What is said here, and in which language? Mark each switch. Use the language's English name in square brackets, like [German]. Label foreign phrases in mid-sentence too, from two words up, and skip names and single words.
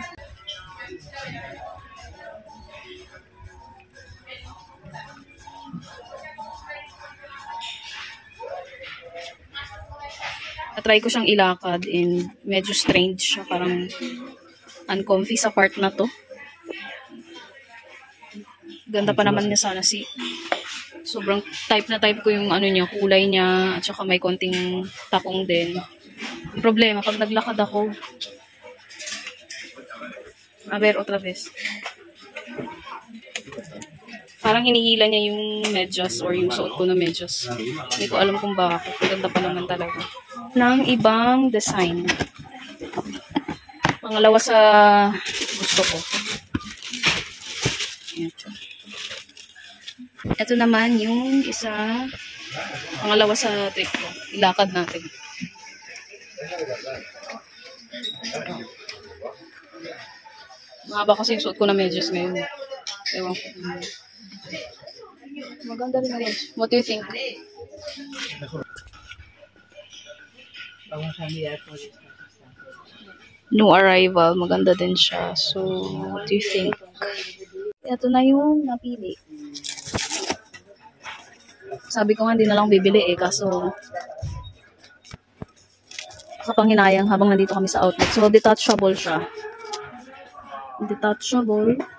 [Filipino] Try ko siyang ilakad and medyo strange siya. Parang uncomfy sa part na to. Ganda pa naman niya sana si. Sobrang type na type ko yung ano niya, kulay niya. At saka may konting takong din. Problema, pag naglakad ako. [Spanish] A ver, otra vez. [Filipino] Parang hinihila niya yung medyas or yung suot ko na medyas. Hindi ko alam kung bakit. Ganda pa naman talaga. Ng ibang design. Pangalawa sa gusto ko. Ito naman yung isa. Pangalawa sa trip ko. Ilakad natin. Mahaba kasi yung suot ko na medyas ngayon. Ewan ko. Maganda rin naman. [English] What do you think? New arrival. [Filipino] Maganda din siya. [English] So, what do you think? [Filipino] Ito na yung napili. Sabi ko nga, hindi na lang bibili eh. Kaso, kapanghinayang habang nandito kami sa outlet. So, detachable siya. Detachable.